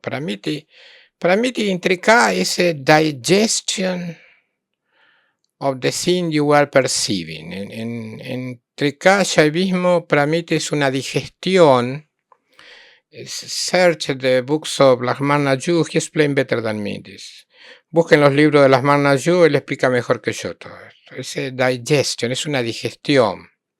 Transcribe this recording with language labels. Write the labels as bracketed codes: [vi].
[en] Pramiti in Trika is a digestion of the thing you are perceiving. [es] En Trika, Shaivismo, Pramiti es una digestión. [en] Search the books of Lakshmana Yu, he explained better than me this. [es] Busquen los libros de Lakshmana Yu, él explica mejor que yo todo esto. Es digestion, es una digestión.